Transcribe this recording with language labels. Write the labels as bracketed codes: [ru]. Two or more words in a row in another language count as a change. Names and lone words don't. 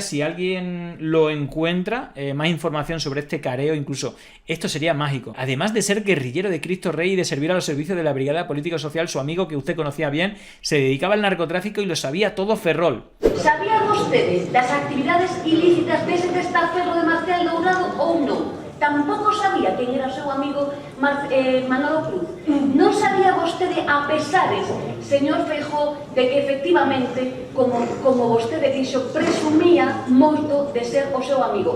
[es] Si alguien lo encuentra, más información sobre este careo, incluso esto sería mágico. Además de ser guerrillero de Cristo Rey y de servir a los servicios de la Brigada Político-Social, su amigo, que usted conocía bien, se dedicaba al narcotráfico y lo sabía todo Ferrol. ¿Sabían ustedes las actividades ilícitas dese testaferro de Marcial Dourado [gl] ou non? Tampouco sabía quen era o seu amigo Manolo Cruz. Non sabía vostede, a pesares, señor Feijóo, de que efectivamente, como vostede dixo, presumía moito de ser o seu amigo.